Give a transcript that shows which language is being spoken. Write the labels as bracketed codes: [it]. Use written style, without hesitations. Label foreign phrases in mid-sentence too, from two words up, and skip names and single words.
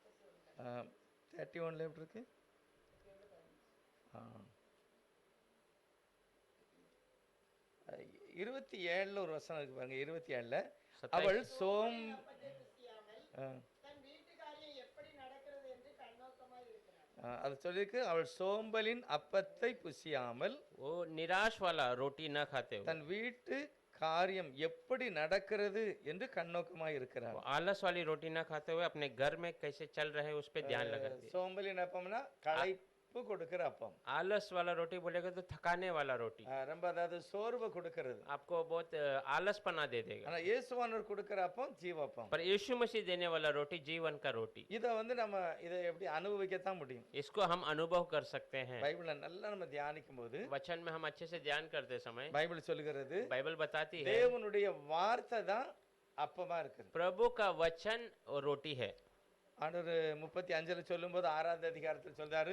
[ta] 31ல எப்படி இருக்கு? 27ல ஒரு வசனம் இருக்கு பாருங்க. 27ல அவள் அப்பத்தை புசியாமல் தன் வீட்டுக்காரியை எப்படி நடக்கிறது என்று கண்ணோக்கமாய் இருக்கிறான். அது சொல்லியிருக்கு, அவள் சோம்பலின் அப்பத்தை புசியாமல் [hi] वो निराश वाला रोटी न खाते हो, [ta] தன் வீட்டு காரியம் எப்படி நடக்கிறது என்று கண்ணோக்கமாக இருக்கிறார். [hi] वो आलस वाली रोटी ना खाते हुए अपने घर में कैसे चल रहे हैं उस पे ध्यान लगाते हैं। [ta] சோம்பலின் அப்பம்னா களைப்பு கொடுக்கிற அப்பம். [hi] आलस वाला रोटी बोलेगा तो थकाने वाला रोटी, [ta] ரொம்ப அதாவது சோர்வு கொடுக்கிறது. [hi] आपको बहुत आलसपना दे देगा। [ta] ஆனா இயேசுவானவர் கொடுக்கிற அப்பம் ஜீவப்பம். [hi] पर यीशु मसीह देने वाला रोटी जीवन का रोटी, [ta] இதை நம்ம இதை எப்படி அனுபவிக்கத்தான் முடியும். [hi] इसको हम अनुभव कर सकते हैं। [ta] பைபிளை நல்லா நம்ம தியானிக்கும் போது [hi] वचन में हम अच्छे से ध्यान करते समय [ta] பைபிள் சொல்லுகிறது [hi] बाइबल बताती है [ta] தேவனுடைய வார்த்தை தான் அப்பமா இருக்குது. [hi] प्रभु का वचन और रोटी है। [ta] ஆண்டவர் 35 சொல்லும்போது 6ஆவது அதிகாரத்தில் சொல்றாரு,